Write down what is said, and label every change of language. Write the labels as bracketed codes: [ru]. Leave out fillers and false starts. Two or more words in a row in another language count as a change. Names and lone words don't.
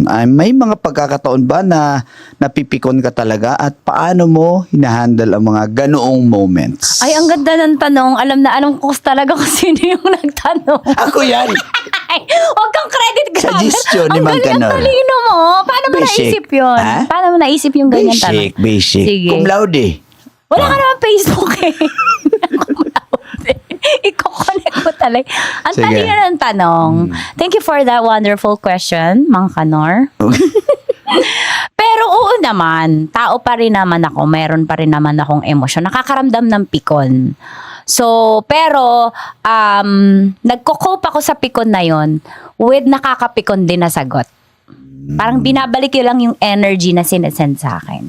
[tl] Ay, may mga pagkakataon ba na napipikon ka talaga at paano mo hinahandle ang mga ganoong moments? Ay, ang ganda ng tanong. Alam ko talaga kung sino yung nagtanong. Ako yan! Ay, huwag kang [en] credit grabber. [tl] Suggestion ni Mang Ang Kanor. talino mo. Paano mo Basic. naisip yun? Ha? Paano mo naisip yung ganyan tanong? Basic. Sige. [la] Cum laude. [tl] Wala ka naman Facebook I-connect mo talaga. Ang Sige. talino ng tanong. [en] Thank you for that wonderful question, Mang Kanor. [tl] Pero oo naman, tao pa rin naman ako, meron pa rin naman akong emosyon. Nakakaramdam ng pikon. So, pero, nagko-cope ako sa pikon na yon with nakakapikon din na sagot. Parang binabalik yun lang yung energy na sinasend sa akin.